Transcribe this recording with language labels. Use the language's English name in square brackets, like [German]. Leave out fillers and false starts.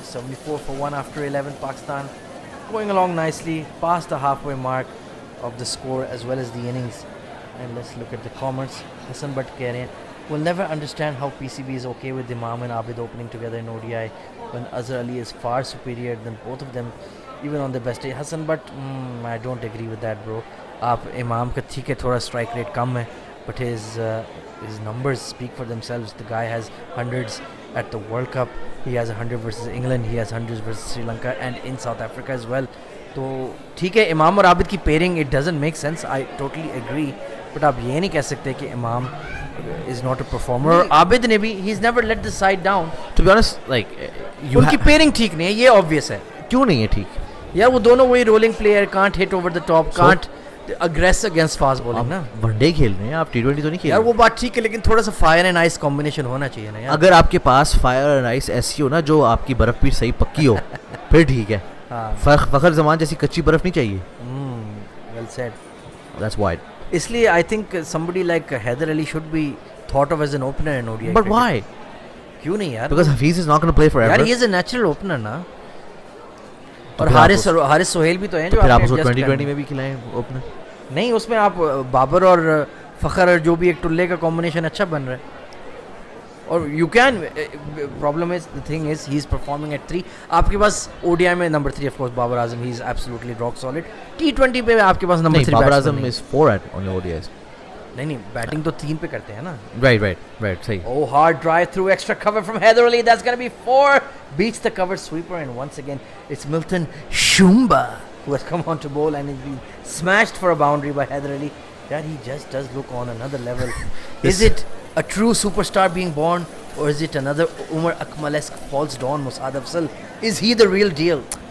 [English] 74 for 1 after 11. Pakistan going along nicely past the halfway mark of the score as well as the innings. And let's look at the comments. Hassan Bhatt [Hindi] keh rahe hain, [English] we'll never understand how PCB is okay with Imam and Abid opening together in ODI when Azhar Ali is far superior than both of them even on the best day. Hassan Bhatt, I don't agree with that, bro. [Hindi] आप इमाम का ठीक है थोड़ा strike rate कम है, [English] but his numbers speak for themselves. The guy has hundreds at the World Cup. He has 100 versus England. He has hundreds versus Sri Lanka and in South Africa as well. [Hindi] तो ठीक है इमाम और आबिद की pairing [English] it doesn't make sense. I totally agree. [Hindi] But आप ये नहीं कह सकते कि इमाम [English] is not a performer. [Hindi] और आबिद ने भी [English] he's never let the side down. To be honest, like [Hindi] उनकी पेयरिंग ठीक नहीं है, ये obvious है. क्यों नहीं है ठीक? यार वो दोनों वही rolling player, [English] can't hit over the top, can't aggress against fast bowling [Hindi] ना. वनडे खेल रहे हैं आप, T20 तो नहीं खेल यार रहे. वो बात ठीक है, लेकिन थोड़ा सा फायर एंड आइस कॉम्बिनेशन होना चाहिए ना यार. अगर आपके पास फायर एंड आइस ऐसी हो ना जो आपकी बर्फ भी सही पक्की हो फिर ठीक है. फखर जमान जैसी कच्ची बर्फ नहीं चाहिए. [English] Well said. That's wide. [Hindi] इसलिए [English] I think somebody like Heather Ali should be thought of as an opener in ODI. But why? [Hindi] क्यों नहीं यार? [English] Because Hafiz is not going to play forever. [Hindi] यार [English] he is a natural opener [Hindi] ना. और हारिस सोहेल भी तो हैं जो फिर आप उसको 2020 में भी खिलाएं ओपनर. नहीं, उसमें आप बाबर और फ़खर जो भी एक टुल्ले का कॉम्बिनेशन अच्छा बन रहा है. और [English] You can problem is the thing is he is performing at 3. [Hindi] आपके पास [English] ODI में number 3 of course Babar Azam, he is absolutely rock solid. [Hindi] T20 पे आपके पास number 3 [English] Babar Azam is 4 at on your ODIs. [Hindi] नहीं बैटिंग तो 3 पे करते हैं ना. [English] right [Hindi] सही. [English] Oh, hard drive through extra cover from Heather Ali. That's going to be 4. Beats the cover sweeper, and once again it's Milton Shumba who has come on to bowl and is being smashed for a boundary by Heather Ali. Yeah, he just does look on another level. Is it a true superstar being born, or is it another Umar Akmal-esque false dawn, Musad Afzal? Is he the real deal?